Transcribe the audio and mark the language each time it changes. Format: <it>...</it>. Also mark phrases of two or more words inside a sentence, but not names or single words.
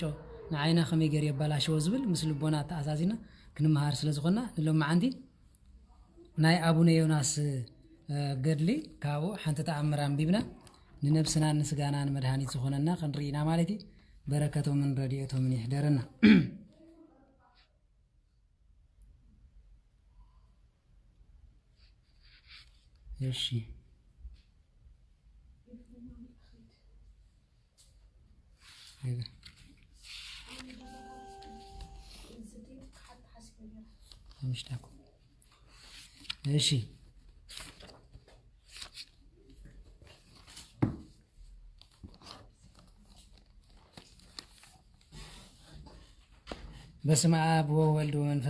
<ti>ንዓይና ከመይ ገይሩ የባላሽዎ ዝብል ምስ ልቦና ተኣዛዚና ክንመሃር ስለ ዝኾና ንሎም ማዓንቲ ናይ አቡነ ዮናስ ገድሊ ካብኡ ሓንቲ ተኣምር አንቢብና ንነብስና ንስጋና መድኃኒት ዝኾነና ክንሪኢና ማለት እዩ በረከቶምን ረድኤቶምን ይሕደረና እሺ አይጋ ምሽታኩ እሺ</ti> <gez>በስመ አብ ወወልድ ወመንፈስ</gez>